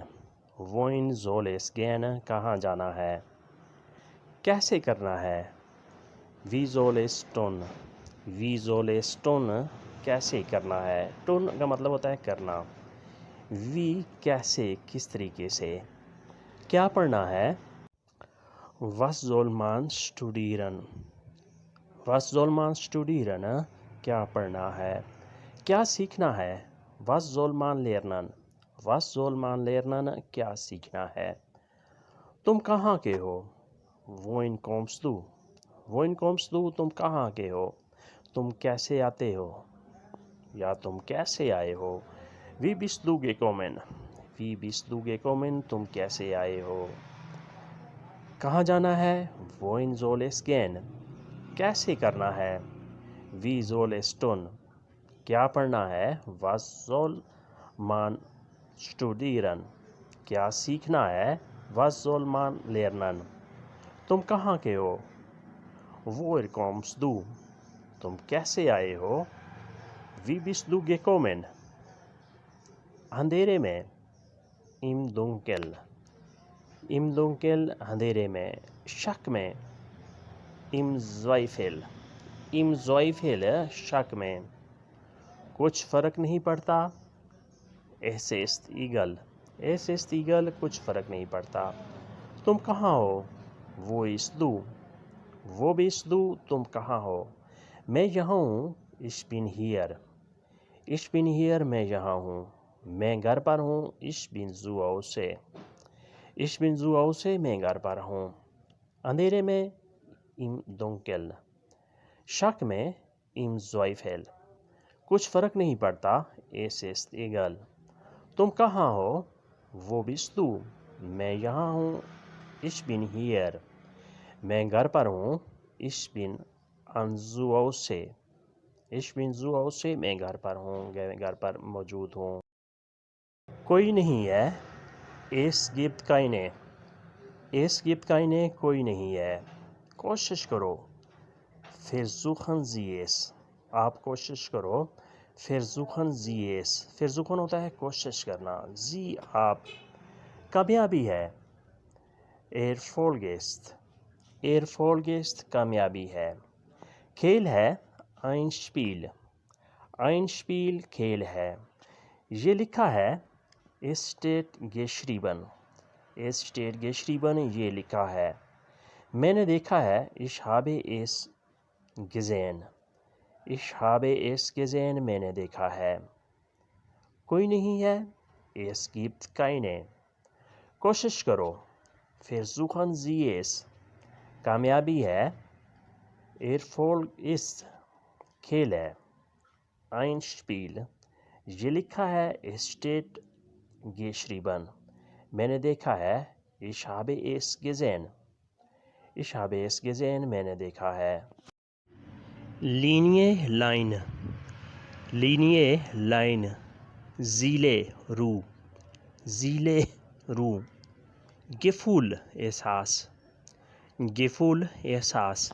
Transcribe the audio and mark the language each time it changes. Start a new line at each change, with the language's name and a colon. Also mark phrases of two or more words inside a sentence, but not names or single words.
German: Wohin soll es gehen,
Hindi: कहाँ जाना है। कैसे करना है?
German: Wie soll es tun. Wie soll es tun,
Hindi: कैसे करना है। टोन का मतलब होता है करना। वी, कैसे, किस तरीके से। क्या पढ़ना है?
German: Was soll man studieren? Was soll man studieren?
Hindi: क्या पढ़ना है। क्या सीखना है?
German: Was soll man lernen? Was soll man lernen?
Hindi: क्या सीखना है। तुम कहाँ के हो?
German: Wohin kommst du? Wohin kommst du?
Hindi: तुम कहाँ के हो। तुम कैसे आते हो या तुम कैसे आए हो।
German: Wie bist du gekommen? Wie bist du gekommen?
Hindi: तुम कैसे आए हो। कहाँ जाना है?
German: Wohin soll es gehen?
Hindi: कैसे करना है?
German: Wie soll es tun?
Hindi: क्या पढ़ना है?
German: Was soll man studieren?
Hindi: क्या सीखना है?
German: Was soll man lernen?
Hindi: तुम कहाँ के हो?
German: Woher kommst du?
Hindi: तुम कैसे आए हो।
German: Wie bist du gekommen?
Hindi: अंधेरे में।
German: Im Dunkel। Im Dunkel,
Hindi: अंधेरे में।
German: शक में। Im Zweifel। Im Zweifel,
Hindi: शक में। कुछ फ़र्क नहीं पड़ता।
German: Es ist egal। Es ist egal,
Hindi: कुछ फ़र्क नहीं पड़ता। तुम कहाँ हो?
German: Wo bist du? Wo bist du?
Hindi: तुम कहाँ हो। मैं यहाँ हूँ।
German: Ich bin hier। Ich bin hier,
Hindi: मैं यहाँ हूँ। मैं घर पर हूँ।
German: Ich bin zu Hause। Ich bin zu Hause,
Hindi: मैं घर पर हूँ। अंधेरे में।
German: Im Dunkel।
Hindi: शक में।
German: Im Zweifel।
Hindi: कुछ फ़र्क नहीं पड़ता।
German: Es ist egal।
Hindi: तुम कहाँ हो?
German: Wo bist du?
Hindi: मैं यहाँ हूँ।
German: Ich bin hier।
Hindi: मैं घर पर हूँ।
German: Ich bin zu Hause। Ich bin zu Hause,
Hindi: मैं घर पर हूँ, घर पर मौजूद हूँ। कोई नहीं है।
German: Es gibt keine। Es gibt keine,
Hindi: कोई नहीं है। कोशिश करो।
German: Versuchen Sie es।
Hindi: आप कोशिश करो।
German: Versuchen Sie es। Versuchen
Hindi: होता है कोशिश करना। Sie, आप। कामयाबी है।
German: Erfolg ist। Erfolg ist,
Hindi: कामयाबी है। खेल है।
German: Ein Spiel। Ein Spiel,
Hindi: खेल है। ये लिखा है।
German: Es steht geschrieben। Es steht geschrieben,
Hindi: ये लिखा है। मैंने देखा है।
German: Ich habe es gesehen। Ich habe es gesehen,
Hindi: मैंने देखा है। कोई नहीं है।
German: Es gibt keine।
Hindi: कोशिश करो।
German: Versuchen Sie es।
Hindi: कामयाबी है।
German: Erfolg ist,
Hindi: खेल है।
German: Ein Spiel,
Hindi: ये लिखा है।
German: Es steht geschrieben,
Hindi: मैंने देखा है।
German: Ich habe es gesehen। Ich habe es gesehen,
Hindi: मैंने देखा है।
German: Linie, लाइन। Linie, लाइन।
Hindi: ज़ीले, रूह। ज़ीले, रूह।
German: Gefühl, एहसास। Gefühl, एहसास।